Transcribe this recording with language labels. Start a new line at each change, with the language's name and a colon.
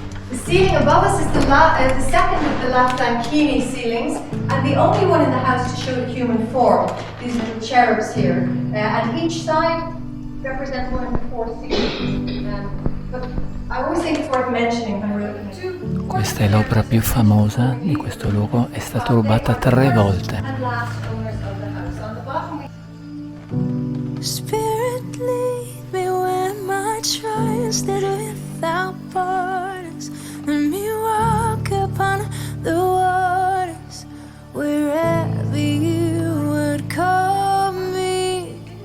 English: The ceiling above us is the second of the Lathankini ceilings, and the only one in the house to show the human form. These little cherubs here, and each side represents one of the four ceilings. But I always think it's worth mentioning when we're looking at
Italian: Questa è l'opera più famosa di questo luogo, è stata rubata 3 volte.
English: and last owners of the house. On the bottom we Spirit, lead me where my trust is without borders. Let me walk upon the waters wherever you would call me.